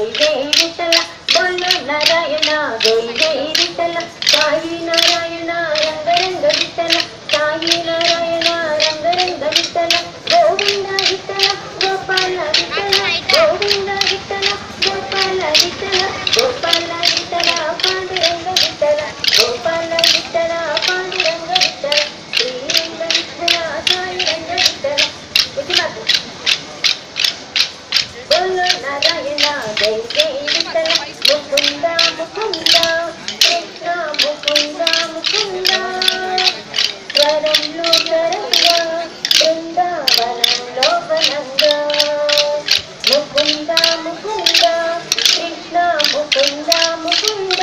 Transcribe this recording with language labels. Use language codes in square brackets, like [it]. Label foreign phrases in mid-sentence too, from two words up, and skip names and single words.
[hi] जय विठ्ठल, बोलो नारायण जय जय विठ्ठल, साई नारायण रंग रंग विठ्ठल, साई नारायण रंग रंग विठ्ठल, गोविंद विठ्ठल गोपाल विठ्ठल, गोविंद विठ्ठल गोपाल विठ्ठल, गोपाल विठ्ठल पांडुरंग विठ्ठल, गोपाल विठ्ठल पांडुरंग विठ्ठल, श्रीरंग विठ्ठल साई रंग विठ्ठल. बोलो नारायण जय जय विठ्ठल, मुकुंद मुकुंद कृष्ण मुकुंद मुकुंद, [te] వరంలో వరంగా బృందావనంలో వనంగా, ముకుంద ముకుంద కృష్ణ ముకుంద ముకుంద.